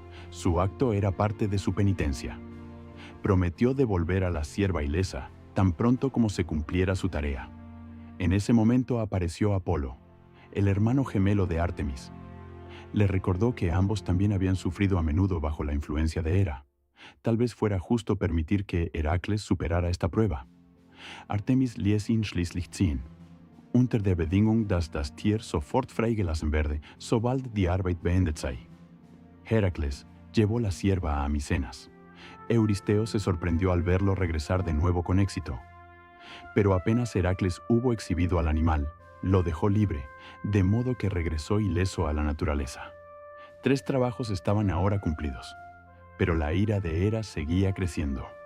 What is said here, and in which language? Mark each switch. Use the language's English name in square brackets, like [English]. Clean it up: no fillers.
[Spanish] Su acto era parte de su penitencia. Prometió devolver a la sierva ilesa tan pronto como se cumpliera su tarea. En ese momento apareció Apolo, el hermano gemelo de Ártemis. Le recordó que ambos también habían sufrido a menudo bajo la influencia de Hera. Tal vez fuera justo permitir que Heracles superara esta prueba. [German] Artemis ließ ihn schließlich ziehen. Unter der Bedingung, dass das Tier sofort freigelassen werde, sobald die Arbeit beendet sei. [Spanish] Heracles llevó la sierva a Micenas. Euristeo se sorprendió al verlo regresar de nuevo con éxito. Pero apenas Heracles hubo exhibido al animal, lo dejó libre, de modo que regresó ileso a la naturaleza. 3 trabajos estaban ahora cumplidos, pero la ira de Hera seguía creciendo.